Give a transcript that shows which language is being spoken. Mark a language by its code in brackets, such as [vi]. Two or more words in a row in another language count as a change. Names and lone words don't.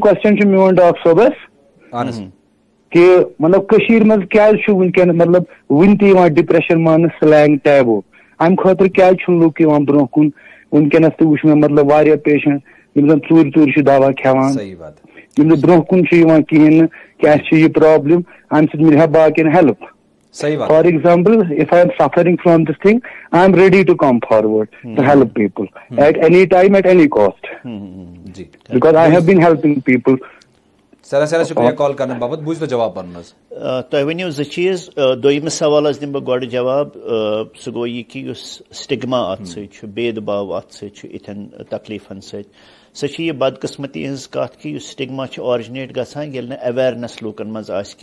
[ks] کوسچن چھُ میون ڈاکٹر صٲبس کہِ مطلب کٔشیٖرِ منٛز کیازِ چھُ وٕنکیٚن مطلب وُنہِ تہِ یِوان ڈپریشن ماننہٕ [en] slang taboo [ks] امہِ خٲطرٕ کیازِ چھُنہٕ لُکھ یِوان برونٛہہ کُن وٕنکیٚنس تہِ وٕچھ مےٚ مطلب واریاہ پیشنٹ یِم زن ژوٗرِ ژوٗرِ چھِ دوا کھٮ۪وان یِم نہٕ برونٛہہ کُن چھِ یِوان کِہینۍ نہٕ کہِ اَسہِ چھِ یہِ پرابلم امہِ سۭتۍ مِلہِ ہا باقین [en] help for example if I am suffering from this thing I am ready to come forward to help people at any time at any cost because I have been helping people [ks] شُکریہ کال کرنہٕ باپتھ بوٗزتو جواب پنُن حظ تۄہہِ ؤنِو زٕ چیٖز دوٚیمِس سوالس دِمہٕ بہٕ گۄڈٕ جواب سُہ گوٚو یہِ کہِ یُس سٹِگما اتھ سۭتۍ چھُ بید باو اتھ سۭتۍ چھُ یِتھٮ۪ن تکلیٖفن سۭتۍ سۄ چھِ یہِ بدقٕسمتی ہٕنٛز کتھ کہِ یُس سٹِگما چھُ آرجِنیٹ گژھان ییٚلہِ نہٕ اویرنیس لوٗکن منٛز آسہِ